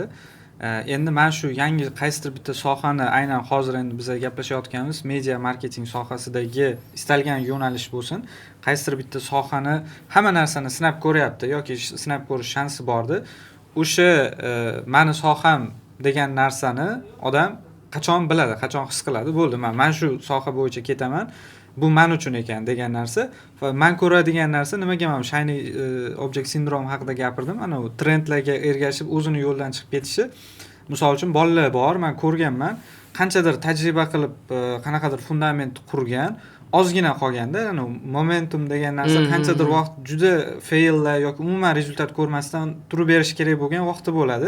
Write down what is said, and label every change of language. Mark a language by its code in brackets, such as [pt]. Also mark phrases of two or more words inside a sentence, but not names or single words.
[uz] Endi men shu yangi qaysidir bitta sohani aynan hozir endi biz gaplashayotganimiz media marketing sohasidagi istalgan yo'nalish bo'lsin, qaysidir bitta sohani hamma narsani sinab ko'ryapti yoki sinab ko'rish shansi bordi. O'sha meni soham degan narsani odam qachon biladi, qachon his qiladi, bo'ldi, men shu soha bo'yicha ketaman. Bu men uchun ekan degan narsa va men ko'radigan narsa nimaga men [en] shiny object syndrome [uz] haqida gapirdim. Ana u trendlarga ergashib o'zini yo'ldan chiqib ketishi. Misol uchun bolalar bor, men ko'rganman, qanchadir tajriba qilib, qanaqadir fundament qurgan, ozgina qolganda, momentum degan narsa qanchadir vaqt juda faillar yoki umuman rezultat ko'rmasdan turib berish kerak bo'lgan vaqti bo'ladi.